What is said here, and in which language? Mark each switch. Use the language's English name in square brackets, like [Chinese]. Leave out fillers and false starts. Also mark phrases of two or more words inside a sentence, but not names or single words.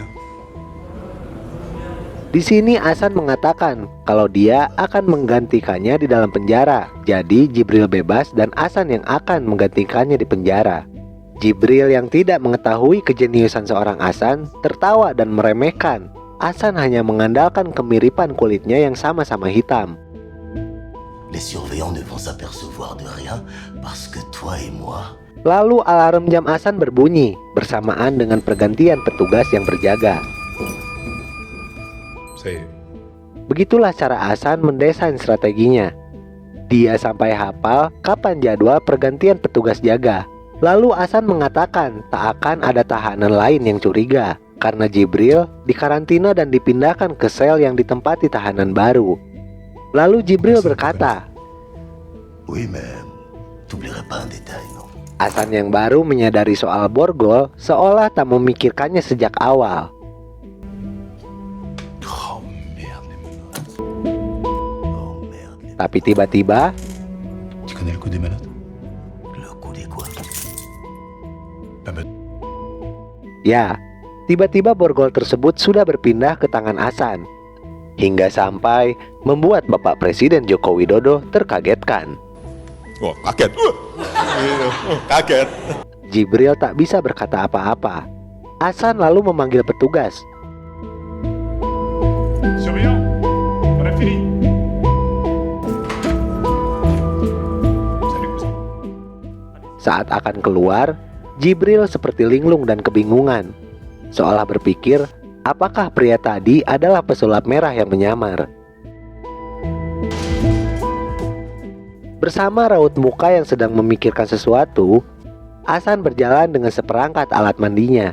[Indonesian] Di sini Hasan mengatakan kalau dia akan menggantikannya di dalam penjara. Jadi Jibril bebas dan Hasan yang akan menggantikannya di penjara. Jibril yang tidak mengetahui kejeniusan seorang Hasan tertawa dan meremehkan. Hasan hanya mengandalkan kemiripan kulitnya yang sama-sama hitam. [French] Les surveillants ne vont s'apercevoir de rien parce que toi et moi. [Indonesian] Lalu alarm jam Hasan berbunyi bersamaan dengan pergantian petugas yang berjaga. Begitulah cara Hasan mendesain strateginya. Dia sampai hafal kapan jadwal pergantian petugas jaga. Lalu Hasan mengatakan tak akan ada tahanan lain yang curiga karena Jibril dikarantina dan dipindahkan ke sel yang ditempati tahanan baru. Lalu Jibril berkata, [French] Oui, mais t'oublierais pas un détail, non? [Indonesian] Hasan yang baru menyadari soal borgol seolah tak memikirkannya sejak awal. [French] Oh merde. [Indonesian] Tapi tiba-tiba, [French] Tu connais le coup des menottes? Le coup des quoi? [Indonesian] ya, tiba-tiba borgol tersebut sudah berpindah ke tangan Hasan. Hingga sampai membuat Bapak Presiden Joko Widodo terkagetkan. Oh, kaget. Kaget. Jibril tak bisa berkata apa-apa. Hasan lalu memanggil petugas. [French] Surveillant, on a fini. [Indonesian] Saat akan keluar, Jibril seperti linglung dan kebingungan, seolah berpikir apakah pria tadi adalah pesulap merah yang menyamar. Bersama raut muka yang sedang memikirkan sesuatu, Hasan berjalan dengan seperangkat alat mandinya.